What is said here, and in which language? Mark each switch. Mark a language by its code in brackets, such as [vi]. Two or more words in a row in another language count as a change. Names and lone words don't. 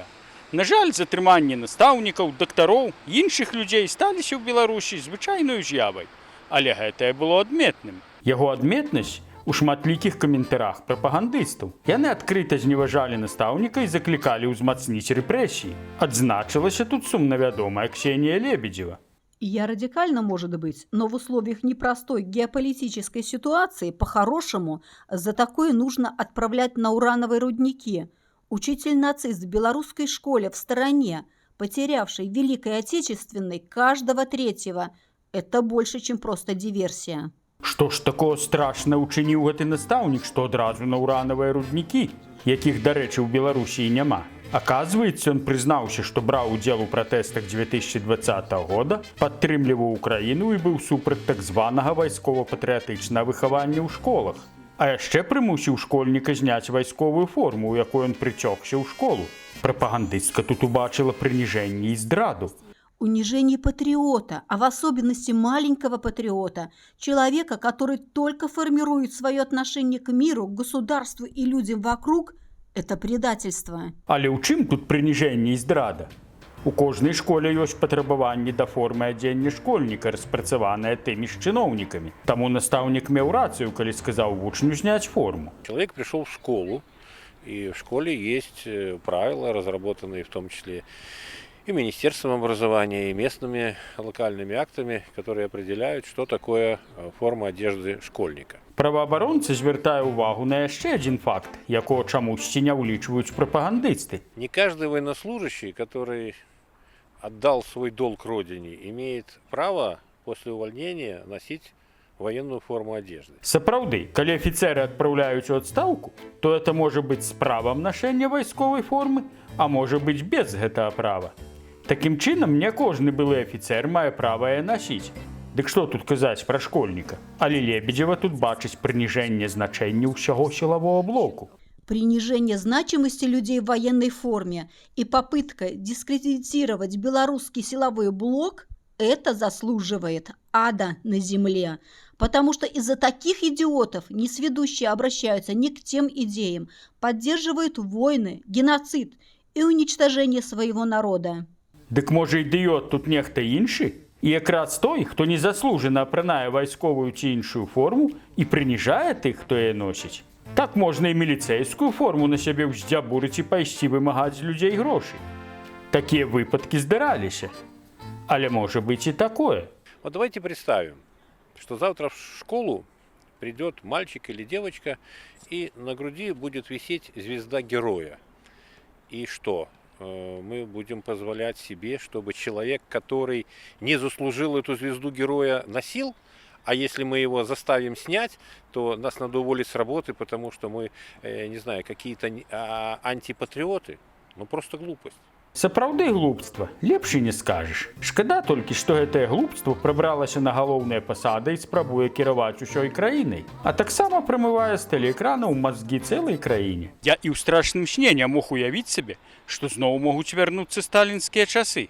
[be] На жаль, затрыманне настаўнікаў, дактароў і іншых людзей сталіся ў Беларусі звычайною з'явай. Але гэтае было адметным. Яго адметнасць у шматлікіх каментарах прапагандыстаў. Яны адкрыта зневажалі настаўніка і заклікалі ўзмацніць рэпрэсіі. Адзначылася тут сумнавядомая Ксения Лебедева. [ru] Я радикально, может быть, но в условиях непростой геополитической ситуации по-хорошему за такое нужно отправлять на урановые рудники. Учитель-нацист в белорусской школе в стороне, потерявший в Великой Отечественной каждого третьего, это больше, чем просто диверсия. [be] Што ж такого страшна учыніў гэты настаўнік, што адразу на ўранавыя руднікі, якіх, дарэчы, у Беларусі няма? [ru] Оказывается, он признался, что брал [be] удел у протестах 2020 года, падтрымліваў Украіну і быў супраць так званага вайскова-патрыятычнага выхавання ў школах. А яшчэ прымусіў школьніка зняць вайсковую форму, у якой он прыцёгся ў школу. Прапагандыстка тут убачила прыніжэнне і здраду. [ru] Унижение патриота, а в особенности маленького патриота, человека, который только формирует свое отношение к миру, к государству и людям вокруг, это предательство. [be] Але ў чым тут прыніжэнне і здрада? У кожнай школе ёсць патрабаванні да формы адзення школьніка, распрацаваныя тымі ж чыноўнікамі. Таму настаўнік меў рацыю, калі сказаў вучню зняць форму. [ru] Человек пришел в школу, и в школе есть правила, разработанные в том числе и Министерством образования, и местными локальными актами, которые определяют, что такое форма одежды школьника. [be] Праваабаронцы звяртае ўвагу на яшчэ адзін факт, якого чамусьці не ўлічваюць прапагандысты. [ru] Не каждый военнослужащий, который отдал свой долг родине, имеет право после увольнения носить военную форму одежды. [be] Сапраўды, калі афіцеры адпраўляюць у адстаўку, то это можа быць з правам нашэння вайсковай формы, а можа быць без гэтага права. Такім чынам, не кожны былы афіцер мае права яе насіць. Дык што тут казаць пра школьніка? Але Лебедева тут бачыць прыніжэнне значэння ўсяго сілавого блоку. [ru] Принижение значимости людей в военной форме и попытка дискредитировать белорусский силовой блок – это заслуживает ада на земле. Потому что из-за таких идиотов несведущие обращаются не к тем идеям, поддерживают войны, геноцид и уничтожение своего народа. [be] Дык можа ідыёт тут нехта іншы? І якраз той, хто незаслужана апранае вайсковую ці іншую форму і прыніжае тых, хто яе носіць. Так можна і міліцэйскую форму на сябе ўздзябурыць і пайсці вымагаць з людзей грошай. Такія выпадкі здараліся. Але можа быць і такое. [ru] Вот давайте представим, что завтра в школу придет мальчик или девочка, и на груди будет висеть звезда героя. И что? Мы будем позволять себе, чтобы человек, который не заслужил эту звезду героя, носил, а если мы его заставим снять, то нас надо уволить с работы, потому что мы, не знаю, какие-то антипатриоты. Ну просто глупость. [be] Сапраўды глупства, лепш і не скажаш. Шкада толькі, што гэтае глупство прабралася на галоўныя пасады і спрабуе кіраваць усёй краінай, а таксама прамывае з тэлеэкранаў мазгі цэлай краіне. Я і ў страшным сне не мог уявіць сабе, што зноў могуць вярнуцца сталінскія часы.